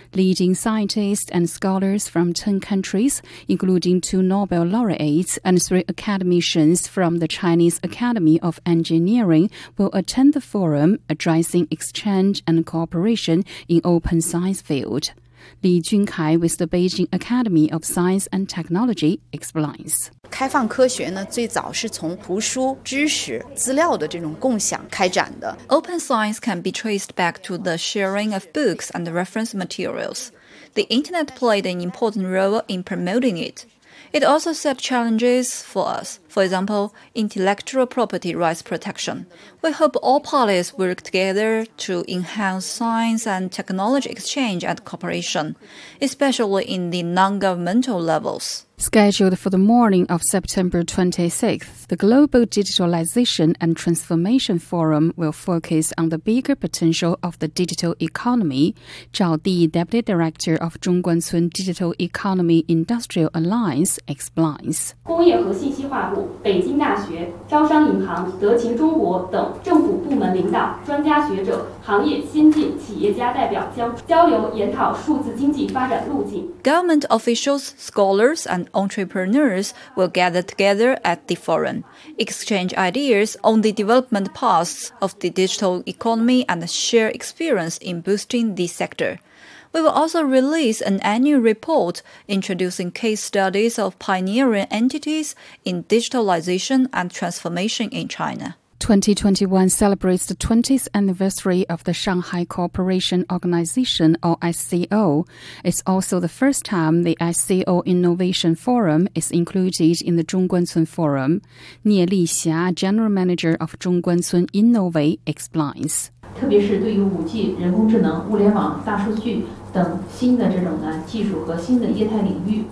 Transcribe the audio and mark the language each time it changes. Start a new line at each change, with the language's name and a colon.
English: Leading scientists and scholars from 10 countries, including two Nobel laureates and three academicians from the Chinese Academy of Engineering, will attend the forum, addressing exchange and cooperation in open science field. Li Junkai with the Beijing Academy of Science and Technology explains.
Chinese: 开放科学呢，最早是从图书、知识、资料的这种共享开展的。
English: Open science can be traced back to the sharing of books and reference materials. The internet played an important role in promoting it. It also set challenges for us. For example, intellectual property rights protection. We hope all parties work together to enhance science and technology exchange and cooperation, especially in the non-governmental levels. Scheduled for the morning of September 26th, the Global Digitalization and Transformation Forum will focus on the bigger potential of the digital economy. Zhao Di, Deputy Director of Zhongguancun Digital Economy Industrial Alliance, explains.
Chinese: 工业和信息化部、北京大学、招商银行、德勤中国等政府部门领导、专家学者、行业先进企业家代表将交流研讨数字经济发展路径。
English: Government officials, scholars, and entrepreneurs will gather together at the forum, exchange ideas on the development paths of the digital economy and share experience in boosting the sector. We will also release an annual report introducing case studies of pioneering entities in digitalization and transformation in China. 2021 celebrates the 20th anniversary of the Shanghai Cooperation Organization, or SCO. It's also the first time the SCO Innovation Forum is included in the Zhongguancun Forum. Nie Lixia, General Manager of Zhongguancun Innovate, explains.
Chinese: 特别是对于 5G、人工智能、物联网、大数据等新的这种技术和新的业态领域。